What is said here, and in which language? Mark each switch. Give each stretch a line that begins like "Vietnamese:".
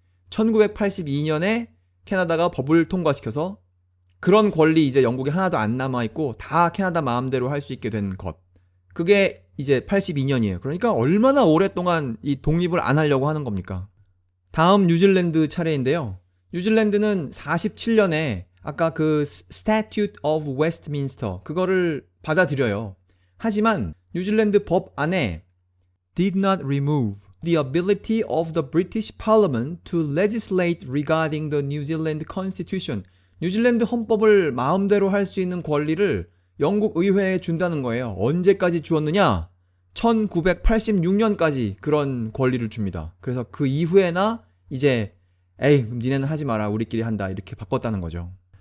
Korean: 1982년에 캐나다가 법을 통과시켜서 그런 권리 이제 영국에 하나도 안 남아있고 다 캐나다 마음대로 할 수 있게 된 것. 그게 이제 82년이에요. 그러니까 얼마나 오랫동안 이 독립을 안 하려고 하는 겁니까? 다음 뉴질랜드 차례인데요. 뉴질랜드는 47년에 아까 그 Statute of Westminster 그거를 받아들여요. 하지만 뉴질랜드 법 안에
English: did not remove the ability of the British Parliament to legislate regarding the New Zealand Constitution.
Korean: 뉴질랜드 헌법을 마음대로 할 수 있는 권리를 영국 의회에 준다는 거예요. 언제까지 주었느냐? 1986년까지 그런 권리를 줍니다. 그래서 그 이후에나 이제 그럼 니네는 하지 마라, 우리끼리 한다, 이렇게 바꿨다는 거죠.